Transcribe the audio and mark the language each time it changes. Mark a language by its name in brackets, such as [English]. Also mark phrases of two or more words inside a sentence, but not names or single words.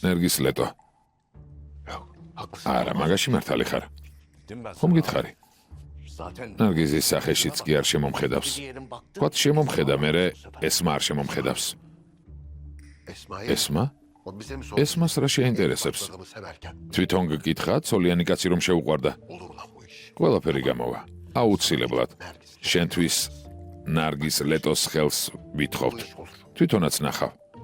[Georgian] ნერგის ლეტო. [Turkish] Yok. Haklısın. [Georgian] არა, მაგაში მართალი ხარ. [Turkish] Dedim ben [Georgian] ხომ sana. გითხარი? Zaten ნარგიზის სახეშიც კი არ შემომხედავს. [Turkish] bir yerin baktı. [Georgian] თქვათ შემომხედა, მერე ესმა არ შემომხედავს. Esma'ya. ესმა? [Turkish] O bize mi sordu? [Georgian] ესმას რა შეინტერესებს? [Turkish] Adamı severken. [Georgian] თვითონ გკითხა, ცოლიანი კაცი რომ შეუყვარდა. [Turkish] Olur lan bu iş. [Georgian] ყველაფერი გამოვა. აუცილებლად. Nergis. შენთვის ნარგის ლეტოს ხელს ვითხოვთ. [Turkish] Bu iş olur. [Georgian] თვითონაც ნახავ.